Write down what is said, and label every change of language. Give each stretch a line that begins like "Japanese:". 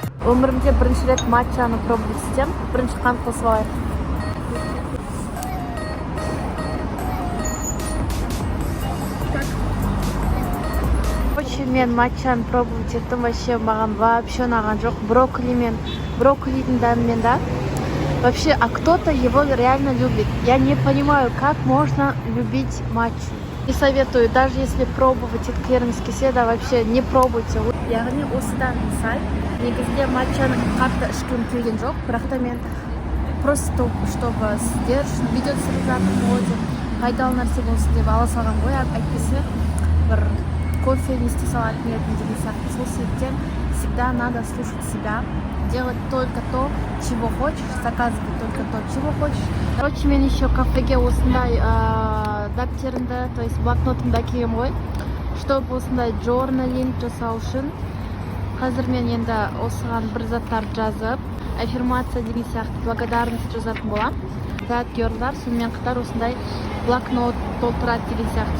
Kazakh: Өмірімде бірінші рет матчаны
Russian: пробовать
Kazakh: етем. Бірінші қант қосып алайық. Мен матчаны
Russian: пробовать
Kazakh: еттім,
Russian: вообще
Kazakh: маған вообще ұнаған жоқ. Брокколидің дәмімен да.
Russian: Вообще, а кто-то его реально любит. Я не понимаю, как можно любить матчу. Не советую, даже если пробовать
Kazakh: еткілеріңіз келсе,
Russian: да вообще не пробуйте.
Kazakh: Яғни осыдан мысал, негізінде матчаны қатты ішкім келген жоқ, бірақ та мен
Russian: просто чтобы
Kazakh: сіздер видео түсіріп жатырмын деп пайдалы нәрсе болсын деп ала салған ғой, әйтпесе бір кофе не істей салатын едім деген сияқты. Сол себептен
Russian: всегда надо слушать себя, делать только то, чего хочешь, заказывать только то, чего хочешь. Короче,
Kazakh: мен
Russian: еще
Kazakh: кафеге осындай дәптерімді,
Russian: то есть
Kazakh: блокнотымды әкелгем ғой,
Russian: чтобы
Kazakh: осындай
English: journaling
Kazakh: жасау үшін. Қазір мен енді осыған бір заттар жазып, аффирмация деген сияқты
Russian: благодарность
Kazakh: жазатын болам.
English: That girl'дар
Kazakh: сонымен қатар осындай блокнот толтырады деген сияқты.